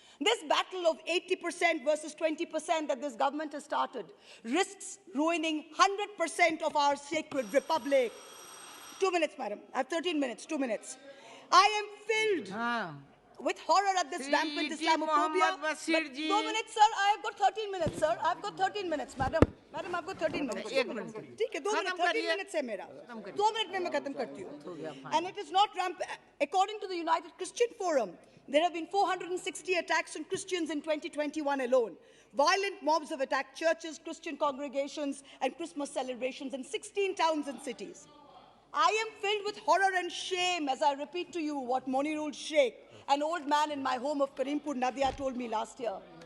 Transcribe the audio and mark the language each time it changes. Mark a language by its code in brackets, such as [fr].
[en] This battle of 80% versus 20% that this government has started risks ruining 100% of our sacred republic. 2 minutes, madam. I have 13 minutes, 2 minutes. I am filled with horror at this rampant Islamophobia. 2 minutes, sir. I have got 13 minutes, sir. I have got 13 minutes, madam. Madam, I've got 13 minutes. 1 minute. [hi] ठीक है, 2 minutes. 13 minutes है मेरा. 2 minutes में मैं खत्म करती हूँ. [en] And it is not rampant. According to the United Christian Forum, there have been 460 attacks on Christians in 2021 alone. Violent mobs have attacked churches, Christian congregations, and Christmas celebrations in 16 towns and cities. I am filled with horror and shame as I repeat to you what Monirul Sheikh, an old man in my home of Karimpur, Nadia, told me last year.